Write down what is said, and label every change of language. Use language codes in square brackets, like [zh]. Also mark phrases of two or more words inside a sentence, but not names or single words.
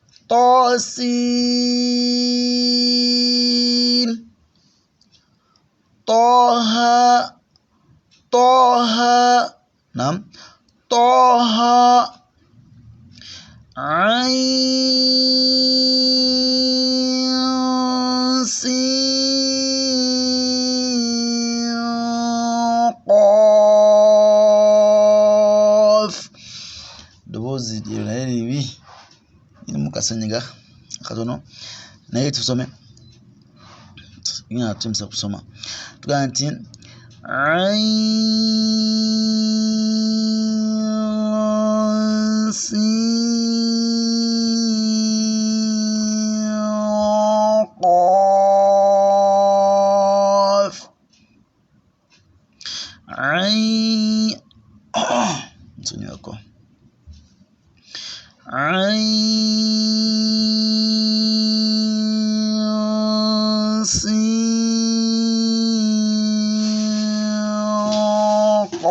[ar] طاسين طه عين سين قاف. [lg] Ddoboozi lyo naye libi, lirimu kasenyiga katono, naye tusome. Tugemisa kusoma tugamba nti [ar] عين سين قاف عين سين